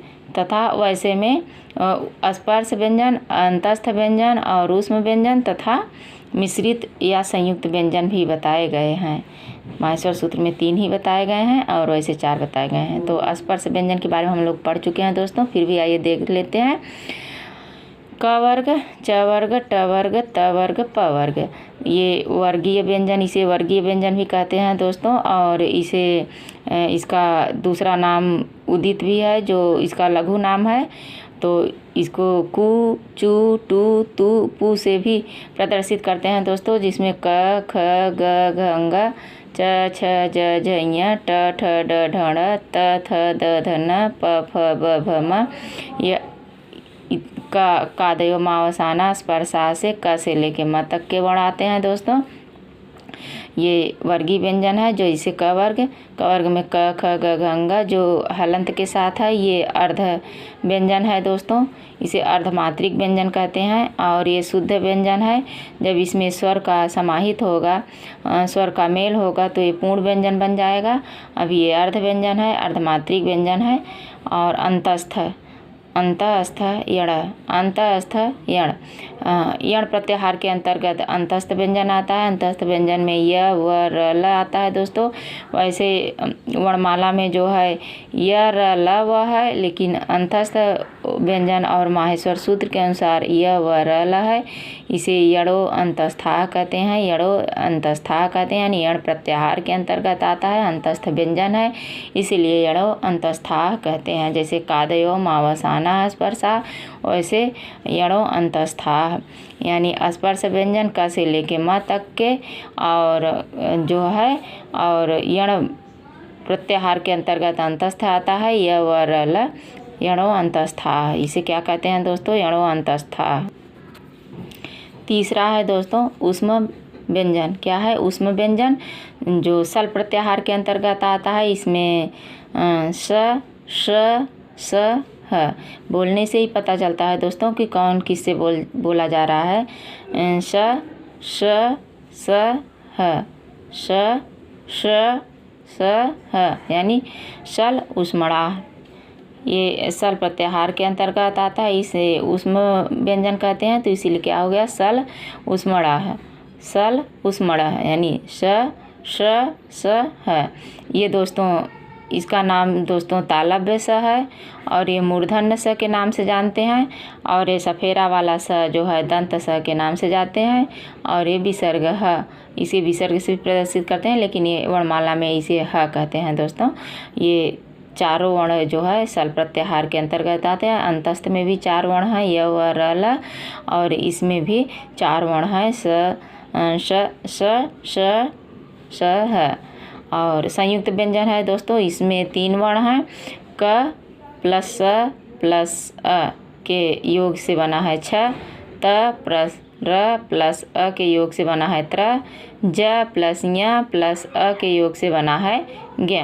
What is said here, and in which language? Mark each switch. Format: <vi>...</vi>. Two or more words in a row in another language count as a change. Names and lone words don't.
<hi>तथा वैसे में स्पर्श व्यंजन, अंतस्थ व्यंजन और ऊष्म व्यंजन तथा मिश्रित या संयुक्त व्यंजन भी बताए गए हैं। माहेश्वर सूत्र में 3 ही बताए गए हैं और वैसे 4 बताए गए हैं। तो स्पर्श व्यंजन के बारे में हम लोग पढ़ चुके हैं दोस्तों, फिर भी आइए देख लेते हैं। क वर्ग, च वर्ग, ट वर्ग, त वर्ग, प वर्ग, ये वर्गीय व्यंजन, इसे वर्गीय व्यंजन भी कहते हैं दोस्तों। और इसे इसका दूसरा नाम उदित भी है, जो इसका लघु नाम है। तो इसको कु, चू, टू, तू, पू से भी प्रदर्शित करते हैं दोस्तों, जिसमें क, ख, ग, घ, ङ, च, छ, ज, झ, ञ, ट, ठ, ड, ढ, ण, त, थ, द, ध, न, प, फ, ब, भ, म, ये</hi> <sa>का दयो मावसाना स्पर्शा</sa> <hi>से क से लेके म तक के वर्ण आते हैं दोस्तों। ये वर्गीय व्यंजन है। जो इसे क वर्ग में क, ख, ग, घ, ङ जो हलंत के साथ है, ये अर्ध व्यंजन है दोस्तों। इसे अर्धमात्रिक व्यंजन कहते हैं और ये शुद्ध व्यंजन है। जब इसमें स्वर का समाहित होगा, स्वर का मेल होगा, तो ये पूर्ण व्यंजन बन जाएगा। अभी ये अर्ध व्यंजन है, अर्धमात्रिक व्यंजन है। और अंतस्थ यण, अंतस्थ यण, यण प्रत्याहार के अंतर्गत अंतस्थ व्यंजन आता है। अंतस्थ व्यंजन में य, व, र, ल आता है दोस्तों। वैसे वर्णमाला में जो है य, र, ल, व है, लेकिन अंतस्थ व्यंजन और माहेश्वर सूत्र के अनुसार य, व, र, ल है। इसे</hi> <sa>यणो अंतस्था</sa> <hi>कहते हैं।</hi> <sa>यणो अंतस्था</sa> <hi>कहते हैं, यानी यण प्रत्याहार के अंतर्गत आता है, अंतस्थ व्यंजन है, इसीलिए</hi> <sa>यणो अंतस्था</sa> <hi>कहते हैं। जैसे</hi> <sa>कादयो मावसाना स्पर्शा,</sa> <hi>वैसे</hi> <sa>यणो अंतस्था,</sa> <hi>यानी स्पर्श व्यंजन क से लेके म तक के और जो है, और यण प्रत्याहार के अंतर्गत अंतस्थ आता है।</hi> <sa>य, व, र, ल, यणो अंतस्था,</sa> <hi>इसे क्या कहते हैं दोस्तों?</hi> <sa>यणो अंतस्था।</sa> <hi>तीसरा है दोस्तों ऊष्म व्यंजन। क्या है ऊष्म व्यंजन? जो सल प्रत्याहार के अंतर्गत आता है। इसमें स, श, स, ह बोलने से ही पता चलता है दोस्तों कि कौन किससे बोला जा रहा है। श, श, स, ह, श, श, स, ह, यानी</hi> <sa>सल ऊष्मणा।</sa> <hi>ये सल प्रत्याहार के अंतर्गत आता है, इसे ऊष्म व्यंजन कहते हैं। तो इसीलिए क्या हो गया?</hi> <sa>सल ऊष्मणा</sa> <hi>है,</hi> <sa>सल ऊष्मणा</sa> <hi>है, यानी श, श, स, ह। ये दोस्तों इसका नाम दोस्तों तालव्य स है और ये मूर्धन्य स के नाम से जानते हैं। और ये सफेरा वाला स जो है दंत स के नाम से जानते हैं। और ये विसर्ग ह, इसे विसर्ग से प्रदर्शित करते हैं, लेकिन ये वर्णमाला में इसे ह कहते हैं दोस्तों। ये चारों वर्ण जो है सल प्रत्याहार के अंतर्गत आते हैं। अंतस्थ में भी 4 वर्ण हैं, य, व, र, ल, और इसमें भी 4 वर्ण हैं, श, ह। और संयुक्त व्यंजन है दोस्तों, इसमें 3 वर्ण हैं। क प्लस स प्लस अ के योग से बना है छ, त प्लस र प्लस अ के योग से बना है त्र, ज प्लस ञ प्लस अ के योग से बना है ज्ञ।</hi>